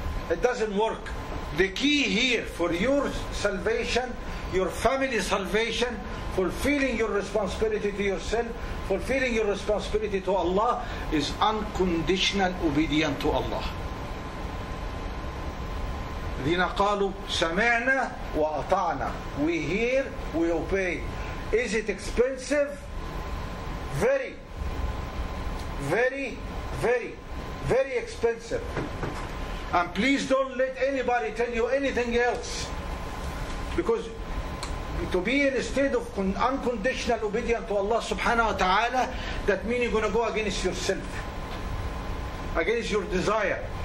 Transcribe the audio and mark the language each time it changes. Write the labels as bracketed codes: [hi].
[en] It doesn't work. The key here for your salvation, your family's salvation, fulfilling your responsibility to yourself, fulfilling your responsibility to Allah, is unconditional obedience to Allah. [ar] الذين قالوا سمعنا وأطعنا. [en] We hear, we obey. Is it expensive? Very, very, very, very expensive. And please don't let anybody tell you anything else. Because to be in a state of unconditional obedience to Allah subhanahu wa ta'ala, that means you're going to go against yourself, against your desire.